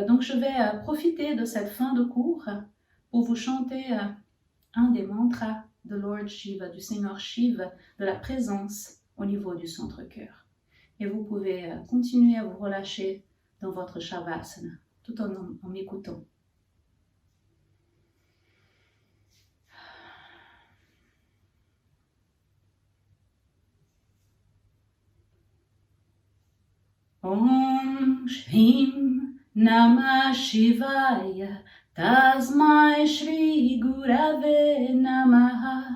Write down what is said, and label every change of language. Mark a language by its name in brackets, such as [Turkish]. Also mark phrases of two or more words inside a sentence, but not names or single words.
[French] Donc je vais profiter de cette fin de cours pour vous chanter un des mantras de Lord Shiva, du Seigneur Shiva, de la présence au niveau du centre-cœur. Et vous pouvez continuer à vous relâcher dans votre Shavasana, tout en m'écoutant. [Sanskrit] ॐ श्रीं नमः शिवाय तस्मै श्री गुरवे नमः.